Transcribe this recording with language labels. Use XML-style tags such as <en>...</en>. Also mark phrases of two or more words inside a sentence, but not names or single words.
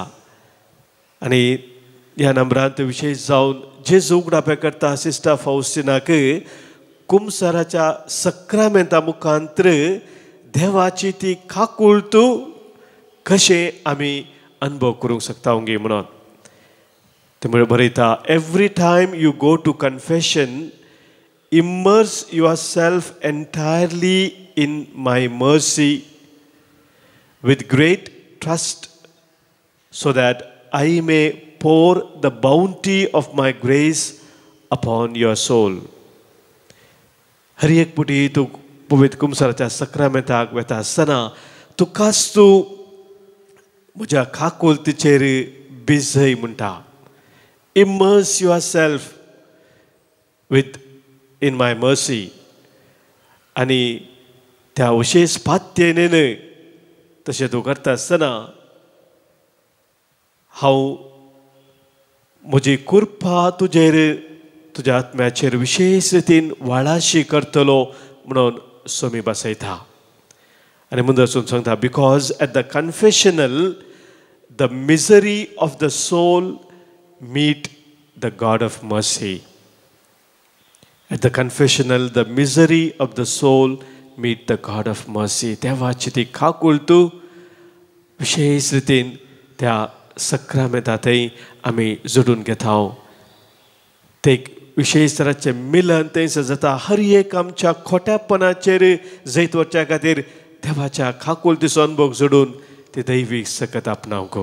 <kok>आनी ह्या नंबरांत विशेश जावन जेजू उगडापे करता सिस्टर फाउस्टिनाक कुमसाराच्या सक्रामेंता मुखांतर देवाची ती काकुळत कशें आमी अनुभव करूंक शकता ओंगी म्हणून. ते म्हळ्यार बरयता</kok> <en>every time you go to confession immerse yourself entirely in my mercy with great trust so that I may pour the bounty of my grace upon your soul.</en> <kok>हर एक पुटी तू पवित्र कुमसाराच्या सक्रामेंताक वेता आसतना तुकाच तू म्हज्या काकुळतेचेर भिजय म्हणटा.</kok> <en>immerse yourself with in my mercy.</en> <kok>आनी त्या विशेष पात्येनेन तशें तूं करता आसतना हांव म्हजी कृपा तुजेर तुज्या आत्म्याचेर विशेष रितीन वाळाशी करतलो म्हणून सोमी बसयता. आनी मुंदर वचून सांगता</kok> <en>because at the confessional the misery of the soul meet the God of mercy. At the confessional, the misery of the soul meet the God of mercy.</en> <kok>देवाची ती काकुळत विशेष रितीन त्या सक्रामेंतांतय आमी जोडून घेता. ते विशेष तराचें मिलन थंयसर जाता. हर एक आमच्या खोट्यापणाचेर जैत वचच्या खातीर देवाच्या काकुळतेचो अनुभव जोडून ती दैवीक सकत आपणावंक.</kok>